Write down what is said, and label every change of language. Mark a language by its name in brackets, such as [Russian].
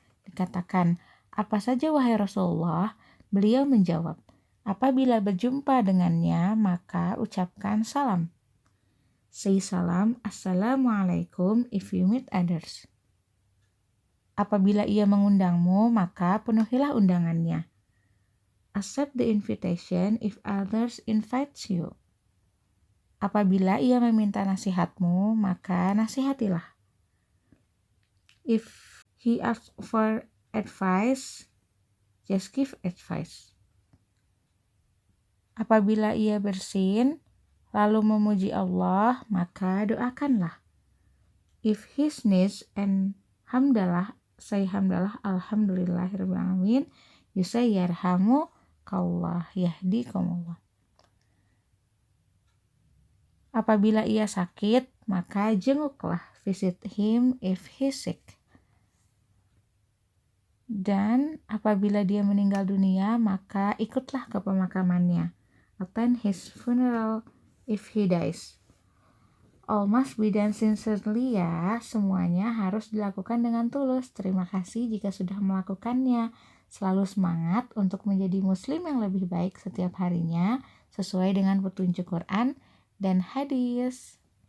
[Indonesian] Dikatakan, apa saja wahai Rasulullah? Beliau menjawab, apabila berjumpa dengannya maka ucapkan salam. [English] Say salam, assalamualaikum if you meet others. [Indonesian] Apabila ia mengundangmu maka penuhilah undangannya. [English] Accept the invitation if others invites you. [Indonesian] Apabila ia meminta nasihatmu maka nasihatilah. [English] If he asks for advice, just give advice. [Indonesian] Apabila ia bersin, lalu memuji Allah, maka doakanlah. [English] If he sneezes and hamdalah, say hamdalah, alhamdulillahirrahmanirrahim, you say yarhamukallah, yahdikumullah. [Indonesian] Apabila ia sakit, maka jenguklah, [English] visit him if he's sick. [Indonesian] Dan apabila dia meninggal dunia, maka ikutlah ke pemakamannya. [English] Attend his funeral if he dies. All must be done sincerely ya, [Indonesian] semuanya harus dilakukan dengan tulus. Terima kasih jika sudah melakukannya. Selalu semangat untuk menjadi muslim yang lebih baik setiap harinya, sesuai dengan petunjuk Quran dan hadis.